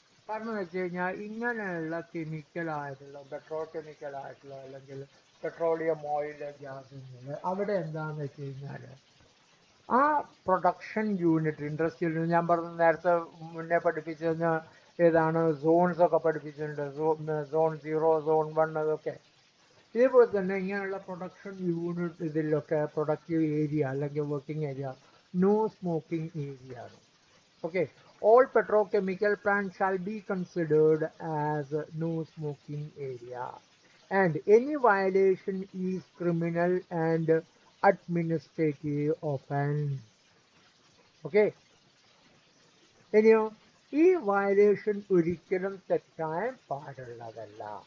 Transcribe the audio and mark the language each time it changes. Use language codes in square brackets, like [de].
[ml] കാരണം എന്ന് വെച്ച് കഴിഞ്ഞാൽ ഇങ്ങനെയുള്ള കെമിക്കലായിട്ടുള്ള പെട്രോകെമിക്കലായിട്ടുള്ള അല്ലെങ്കിൽ പെട്രോളിയം ഓയിൽ, ഗ്യാസുകൾ അവിടെ എന്താണെന്ന് വെച്ച് കഴിഞ്ഞാൽ ആ പ്രൊഡക്ഷൻ യൂണിറ്റ്, ഇൻഡസ്ട്രിയൽ, ഞാൻ പറഞ്ഞ നേരത്തെ മുന്നേ പഠിപ്പിച്ചതിന് ഏതാണ് സോൺസ് ഒക്കെ പഠിപ്പിച്ചിട്ടുണ്ട്, സോൺ 0, സോൺ 1 അതൊക്കെ. ഇതേപോലെ തന്നെ ഇങ്ങനെയുള്ള പ്രൊഡക്ഷൻ യൂണിറ്റ് ഇതിലൊക്കെ പ്രൊഡക്റ്റീവ് ഏരിയ അല്ലെങ്കിൽ working area no smoking area ആണ്. [en] Okay, all petrochemical plants shall be considered as no smoking area and any violation is criminal and administrative offense. [ml] Okay, ഇനിയോ ഈ violation ഒരിക്കലും തെറ്റിക്കാൻ പാടുള്ളതല്ല.